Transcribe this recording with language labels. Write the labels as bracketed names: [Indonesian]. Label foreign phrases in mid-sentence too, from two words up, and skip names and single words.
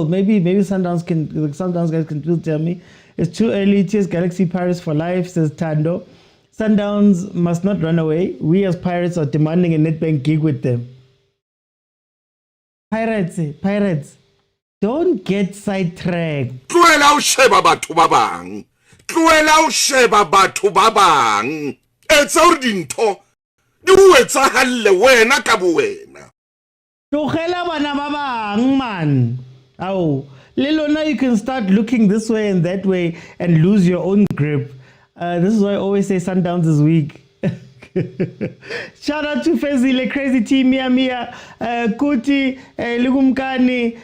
[English] Maybe Sundowns guys can still tell me. It's too early. TS Galaxy Pirates for life, says Tando. Sundowns must not run away. We as Pirates are demanding a Nedbank gig with them. Pirates, don't get sidetracked. [Southern Sotho] Tlohela o sheba batho ba bang. Tlohela o sheba batho ba bang. Etsa hore dintho di o etsahale wena ka bowena. Tlohela bana ba bang, man. [English] Oh, Lelona, you can start looking this way and that way and lose your own grip. This is why I always say Sundowns is weak. Shout out to Fezile, Crazy Team, Mia, Kuti, Lugumkani.